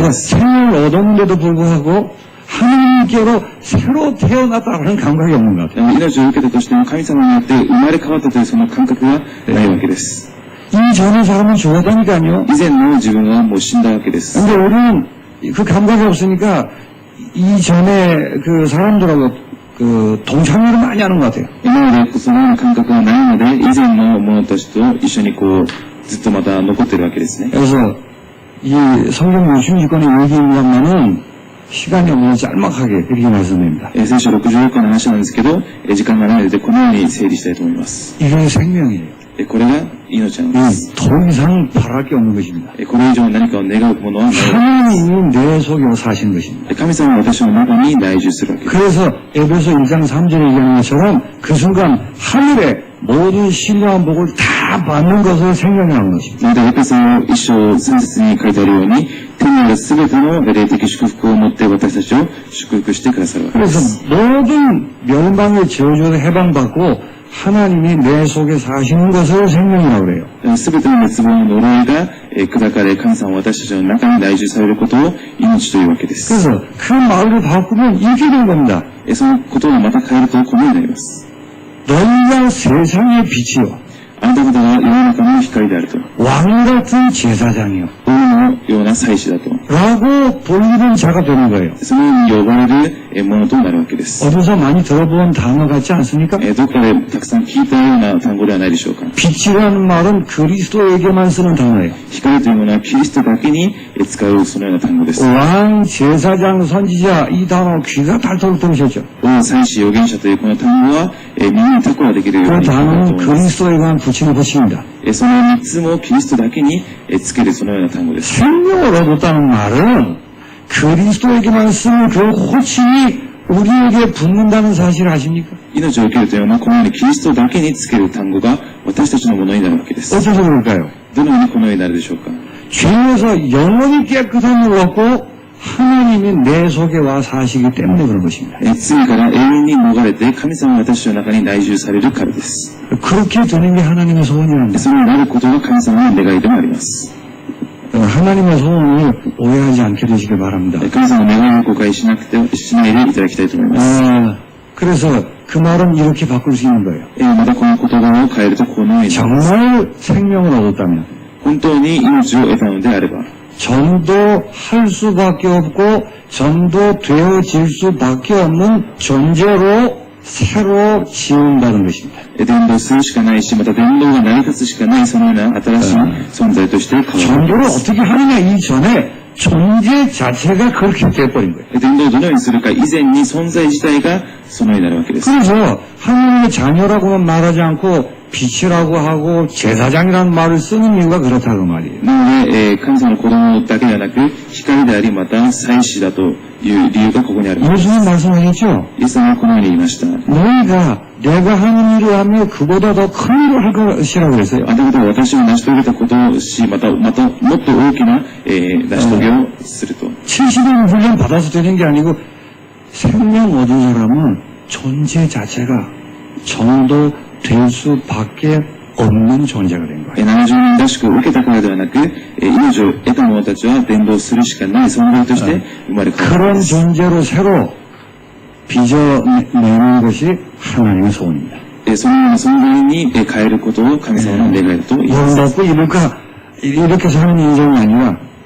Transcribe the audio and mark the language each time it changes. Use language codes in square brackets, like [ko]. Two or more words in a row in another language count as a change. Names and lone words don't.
[ko] 그래서 [ja] す。 [ko] 생명을 얻었는데도 불구하고 하나님께로 새로 태어났다는 감각이 없는 것 같아요. [ja] 命を受けたとしても神様によって生まれ変わったというその感覚がないわけです。 [ko] 이전의 사람은 죽었다니까요. [ja] 以前の自分はもう死んだわけです。 [ko] 근데 우리는 그 감각이 없으니까 이전에 그 사람들하고 그 동참을 많이 하는 것 같아요. [ja] 今までそのような感覚がないので、以前の者たちと一緒にずっとまた残ってるわけですね。 [ko] 그래서 이 성경 66권의 얘기입니다만은 시간이 없어서 짤막하게 이렇게 말씀드립니다. [ja] 聖書66巻の話なんですけど、時間がないのでこのように整理したいと思います。 [ko] 이게 생명이에요. [ja] これが命なんです。 [ko] 더 이상 바랄 게 없는 것입니다. [ja] これ以上何かを願うものはない。 [ko] 하나님이 내 속에 사신 것입니다. [ja] 神様は私の中に内住するわけです。 [ko] 그래서 에베소 1장 3절에 얘기하는 것처럼 그 순간 하늘에 모든 신령한 복을 다 받는 것을 생명이라는 것입니다. [ja] またエペソ1章3節に書いてあるように、天にあるすべての霊的祝福を持って私たちを祝福してくださるわけです。 [ko] 그래서 모든 멸망의 저주에서 해방받고 하나님이 내 속에 사시는 것을 생명이라고 그래요. [ja] すべての滅亡の呪いが砕かれ、神様は私たちの中に内住されることを命というわけです。 [ko] 그래서 그 말을 바꾸면 이렇게 된 겁니다. [ja] そのことをまた変えるとこのようになります。 [ko] 너희가 세상의 빛이요 [ja] あなた方が世の中の光であると。 [ko] 왕 같은 제사장이요 [ja] 王のような祭司だと。 [ko] 라고 불리는 자가 되는 거예요. [ja] そのように呼ばれるものとなるわけです。 [ko] 어디서 많이 들어본 단어 같지 않습니까? [ja] どこかでたくさん聞いたような単語ではないでしょうか。 [ko] 빛이라는 말은 그리스도에게만 쓰는 단어예요. [ja] 光というものはキリストだけに使うそのような単語です。 [ko] 왕, 제사장, 선지자 이 단어 귀가 닳도록 들으셨죠? [ja] 王、祭司、預言者というこの単語は耳にタコができるよう [ko] 그 [ja] になると [ko] 단어는 [ja] 思います。 [ko] 그리스도에만 붙이는 것입니다. [ja] その3つもキリストだけにつけるそのような単語です。 [ko] 생명을 얻었다는 말은 그리스도에게만 쓰는 그 호칭이 우리에게 붙는다는 사실을 아십니까? [ja] 命を受けるというのはこのようにキリストだけにつける単語が私たちのものになるわけです。 [ko] 어째서 그럴까요? [ja] どのようにこのようになるでしょうか。 [ko] 죄에서 영원히 깨끗함을 얻고 하나님이 내 속에 와 사시기 때문에 그런 것입니다. [ja] 罪から永遠に逃れて神様が私の中に内住されるからです。 [ko] 그렇게 되는 게 하나님의 소원이랍니다. [ja] そのようになることが神様の願いでもあります。 [ko] 하나님의 소원을 오해하지 않게 되시길 바랍니다. [ja] 神様の願いを誤解しないでいただきたいと思います。 [ko] 그래서 그 말은 이렇게 바꿀 수 있는 거예요. [ja] またこの言葉を変えるとこのようになります。 [ko] 정말 생명을 얻었다면 [ja] 本当に命を得たのであれば [ko] 전도할 수밖에 없고 전도되어질 수밖에 없는 존재로 새로 지은다는 것입니다. [ja] 伝道するしかないし、また伝道が成り立つしかないそのような新しい存在として変わる。 [ko] 전도를 어떻게 하느냐 이전에 존재 자체가 그렇게 돼버린 거예요. [ja] 伝道をどのようにするか以前に存在自体がそのようになるわけです。 [ko] 그래서 하나님의 자녀라고만 말하지 않고 빛이라고 하고 제사장이라는 말을 쓰는 이유가 그렇다고 말이에요. [ja] なので、神様の子供だけではなく、光であり、また祭司だという理由がここにあるんです。 [ko] 예수님 말씀하셨죠? [ja] イエス様はこのように言いました。 [ko] 너희가 내가 하는 일을 하며 그보다 더 큰 일을 할 것이라고 그랬어요. [ja] あなた方は私を成し遂げたことをし、またもっと大きな、成し遂げをすると。 [ko] 70년 훈련 받아서 되는 게 아니고 생명 얻은 사람은 존재 자체가 전도될 수밖에 없는 존재가 된 거예요. [ja] 70 年らしく受けたからではなく、命を得た者たちは伝道するしかない存在として生まれ変わるん [ko] 그런 [ja] です。 [ko] 존재로 새로 빚어내는 것이 하나님의 소원입니다. [ja] そのような存在に変えることを神様の願いだと言います。 [ko] 뭘 먹고 이렇게 사는 인생이 아니라